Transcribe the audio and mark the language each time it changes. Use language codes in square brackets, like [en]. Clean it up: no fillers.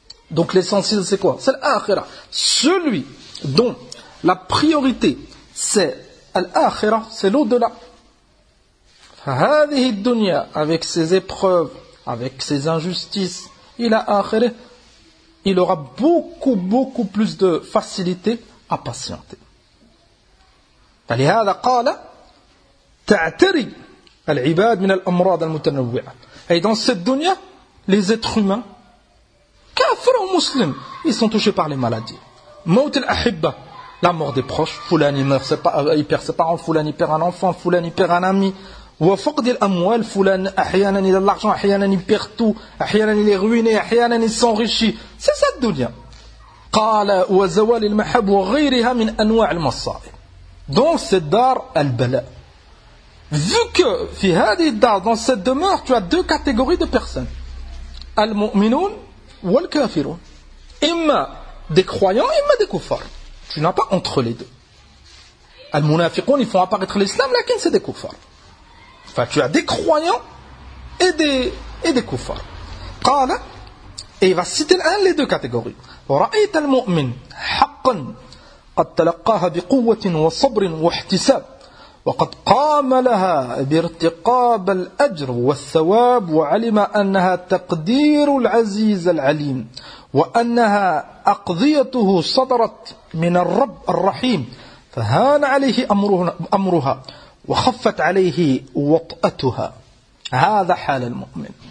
[fr] Donc l'essentiel, c'est quoi? C'est l'akhirah. Celui dont la priorité, c'est l'akhirah, c'est l'au-delà. [ar] Fahadihi dunya, [fr] avec ses épreuves, avec ses injustices, il aura beaucoup, beaucoup plus de facilité à patienter. [ar] فلهذا قال تعتري العباد من الأمراض المتنوعة. [fr] أي dans cette dunya, les êtres humains, كافر ou مسلم, ils sont touchés par les maladies. [ar] موت الأحبة, [fr] la mort des proches. Fulani meurt, il perd ses parents. Fulani perd un enfant. Fulani perd un ami. [ar] وفقد الأموال, [fr] Fulani أحيانا il a de l'argent, أحيانا il perd tout, أحيانا il est ruiné, أحيانا il s'enrichit. C'est cette dunya. [ar] قال وزوال المحب وغيرها من أنواع المصائب. [fr] Donc c'est dar al-bala. Vu que dans cette demeure, tu as deux catégories de personnes. Al-mu'minun ou al-kafirun. Imma des croyants, imma des kuffars. Tu n'as pas entre les deux. Al-munafiqun, ils font apparaître l'islam, lakin c'est des kuffars. Enfin, tu as des croyants et des kuffars. Qala, et il va citer l'un les deux catégories. [ar] Ra'ayta al-mu'min haqqan. قد تلقاها بقوة وصبر واحتساب وقد قام لها بارتقاب الأجر والثواب وعلم أنها تقدير العزيز العليم وأنها أقضيته صدرت من الرب الرحيم فهان عليه أمرها وخفت عليه وطأتها هذا حال المؤمن